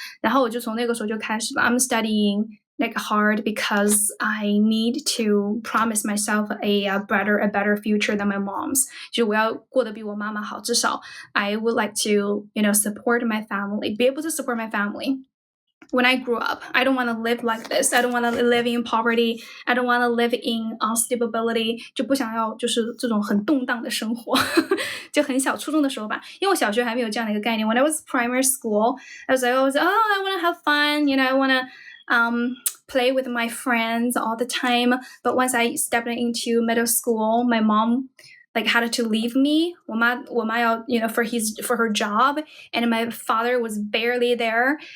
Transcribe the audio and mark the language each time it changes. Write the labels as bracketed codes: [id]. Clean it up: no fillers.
[zh] 然后我就从那个时候就开始吧 [en] I'm studying like hard because I need to promise myself a better future than my mom's. [zh] 就我要过得比我妈妈好，至少 [en] I would like to, you know, support my family, be able to support my family.When I grew up, I don't want to live like this. I don't want to live in poverty. I don't want to live in instability. [zh] 就不想要就是这种很动荡的生活。就很小初中的时候吧，因为我小学还没有这样的一个概念。 [en] When I was primary school, I was like, I want to have fun. You know, I want to play with my friends all the time. But once I stepped into middle school, my mom like had to leave me. [zh] 我妈要 [en] you know for her job, and my father was barely there.